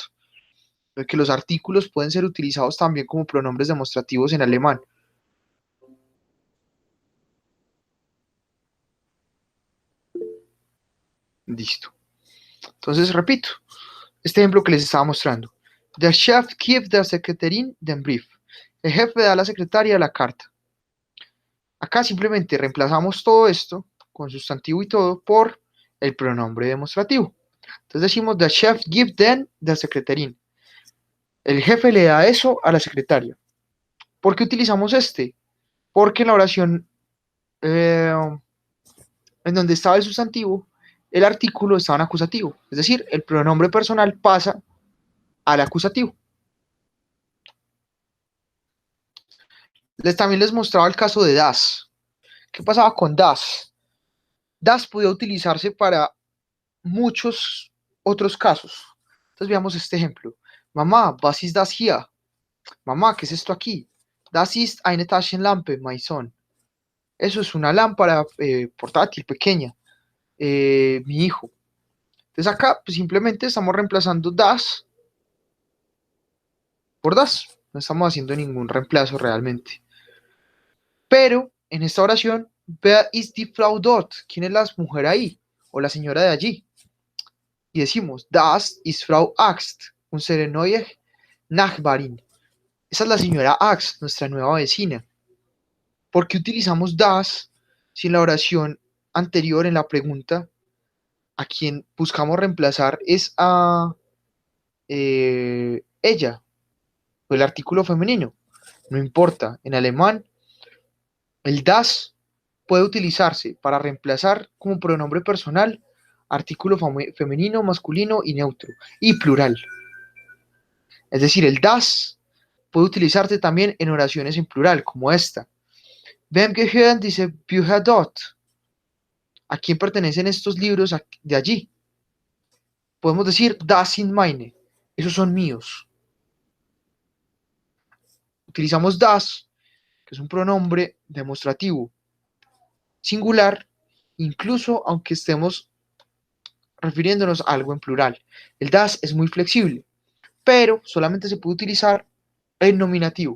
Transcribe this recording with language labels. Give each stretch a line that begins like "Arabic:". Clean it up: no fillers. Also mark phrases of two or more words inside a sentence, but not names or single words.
Spanish: De que los artículos pueden ser utilizados también como pronombres demostrativos en alemán. Listo. Entonces, repito, este ejemplo que les estaba mostrando.
German: Der Chef gibt der Sekretärin den Brief.
Spanish: El jefe da a la secretaria la carta. Acá simplemente reemplazamos todo esto con sustantivo y todo por el pronombre demostrativo. Entonces decimos
German: der Chef gibt den der Sekretärin.
Spanish: El jefe le da eso a la secretaria. ¿Por qué utilizamos este? Porque en la oración en donde estaba el sustantivo, el artículo estaba en acusativo. Es decir, el pronombre personal pasa al acusativo. También les mostraba el caso de das. ¿Qué pasaba con das? Das podía utilizarse para muchos otros casos. Entonces veamos este ejemplo.
German: Mamá, was ist das hier?
Spanish: Mamá, ¿qué es esto aquí?
German: Das ist eine Taschenlampe,
English: my son.
Spanish: Eso es una lámpara portátil pequeña, mi hijo. Entonces acá pues, simplemente estamos reemplazando das por das. No estamos haciendo ningún reemplazo realmente. Pero en esta oración,
German: wer ist die Frau dort?
Spanish: ¿Quién es la mujer ahí? O la señora de allí. Y decimos,
German: das ist Frau Axt, unsere neue Nachbarin.
Spanish: Esa es la señora Axt, nuestra nueva vecina. ¿Por qué utilizamos das si en la oración anterior, en la pregunta, a quien buscamos reemplazar es a ella, o el artículo femenino? No importa, en alemán el das puede utilizarse para reemplazar como pronombre personal artículo femenino, masculino y neutro, y plural. Es decir, el das puede utilizarse también en oraciones en plural, como esta.
German: Wem gehören diese Bücher dort?
Spanish: ¿A quién pertenecen estos libros de allí? Podemos decir
German: das sind meine.
Spanish: Esos son míos. Utilizamos das, que es un pronombre demostrativo singular, incluso aunque estemos refiriéndonos a algo en plural. El das es muy flexible, pero solamente se puede utilizar en nominativo.